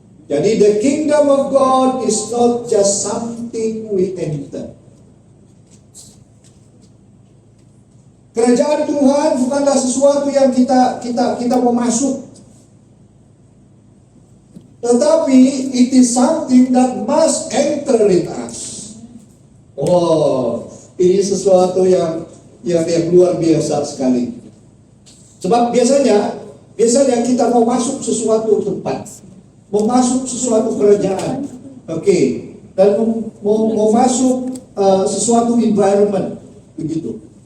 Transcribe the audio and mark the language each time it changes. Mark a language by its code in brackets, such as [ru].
[id] Jadi [en] the kingdom of God is not just something we enter. [id] Kerajaan Tuhan bukanlah sesuatu yang kita mau masuk. Tetapi [en] it is something that must enter in us. [id] Oh, ini sesuatu yang luar biasa sekali. Sebab biasanya kita mau masuk sesuatu tempat, mau masuk sesuatu kerajaan, oke, dan mau masuk sesuatu environment, begitu.